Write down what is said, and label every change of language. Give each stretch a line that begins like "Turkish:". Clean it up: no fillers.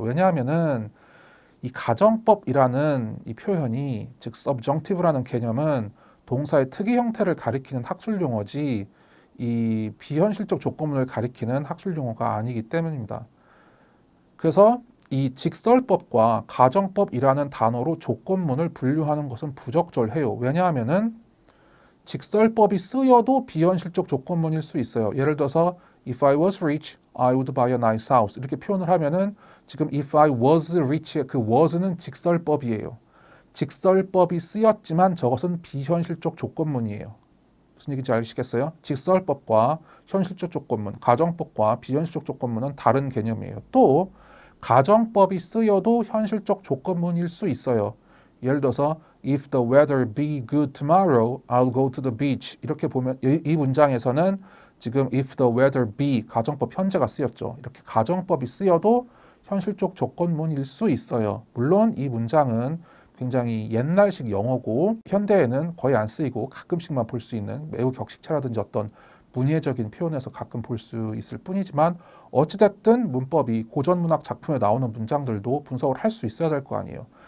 Korean: 왜냐하면은 이 가정법이라는 이 표현이 즉 subjunctive라는 개념은 동사의 특이 형태를 가리키는 학술 용어지 이 비현실적 조건문을 가리키는 학술 용어가 아니기 때문입니다. 그래서 이 직설법과 가정법이라는 단어로 조건문을 분류하는 것은 부적절해요. 왜냐하면은 직설법이 쓰여도 비현실적 조건문일 수 있어요.
English: 예를 들어서 if I was rich, I would buy a nice house
Korean: 이렇게 표현을 하면은 지금
English: if I was rich의 그 was는
Korean: 직설법이에요. 직설법이 쓰였지만 저것은 비현실적 조건문이에요. 무슨 얘기인지 아시겠어요? 직설법과 현실적 조건문, 가정법과 비현실적 조건문은 다른 개념이에요. 또 가정법이 쓰여도 현실적 조건문일 수 있어요. 예를 들어서
English: If the weather be good tomorrow, I'll go to the beach.
Korean: 이렇게 보면 이 문장에서는 지금
English: if the weather be
Korean: 가정법 현재가 쓰였죠. 이렇게 가정법이 쓰여도 현실적 조건문일 수 있어요. 물론 이 문장은 굉장히 옛날식 영어고 현대에는 거의 안 쓰이고 가끔씩만 볼 수 있는 매우 격식체라든지 어떤 문예적인 표현에서 가끔 볼 수 있을 뿐이지만 어찌됐든 문법이 고전문학 작품에 나오는 문장들도 분석을 할 수 있어야 될 거 아니에요.